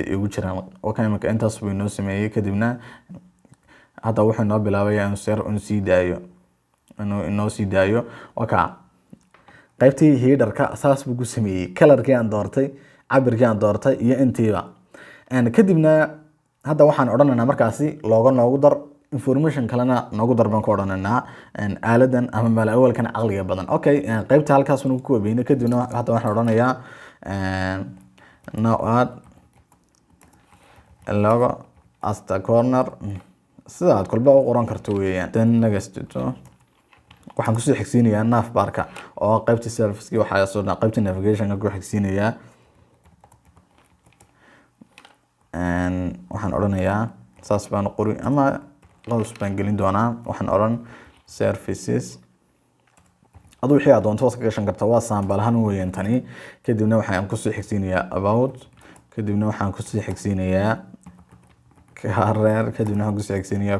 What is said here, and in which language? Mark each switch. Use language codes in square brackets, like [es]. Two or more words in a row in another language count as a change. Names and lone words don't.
[so] igu jiraan okay imika intaas buu inoo sameeyay kadibna hadda wuxuu inoo bilaabaya inuu sii daayo inoo sii daayo waka qaybtii headerka saas buu ku sameeyay colorkii aan doortay cabirkii aan doortay iyo intiiba kadibna hadda waxaan odhanaynaa markaasi looga noogu dar information kalena noogu dar baan ku odhanaynaa aaladan ama malaawalkan caqliga badan okay qaybta halkaas uu ku koobiyay kadibna hadda waxaan odhanayaa [en] now add logo as the corner [so] sida aad kolba u qoran karto weeyaan [en] then next to [so] waxaan kusoo xigsiinayaa nav barka oo qaybta service waxa soo qaybta navigation ku xigsiinayaa waxaan oranayaa saas baan qori ama qaws baan gelin doonaa waxaan oran services adu wixii aad doonto ka gashan kartaa waa sample ahaan weeyaan tani kadibna waxaan kusoo xigsiinayaa about kadibna waxaan kusoo xigsiinayaa career kadibna waxaan kusoo xigsiinayaa